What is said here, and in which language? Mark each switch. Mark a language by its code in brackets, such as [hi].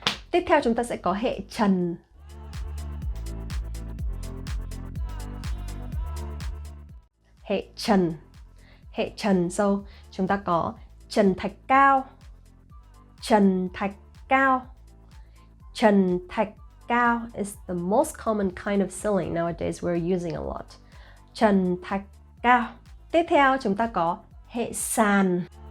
[vi] Tiếp theo chúng ta sẽ có hệ trần. Hệ trần. Hệ trần, so chúng ta có trần thạch cao, trần thạch cao. [en] Trần thạch cao is the most common kind of ceiling nowadays we're using a lot. [vi] Trần thạch cao. Tiếp theo chúng ta có hệ sàn.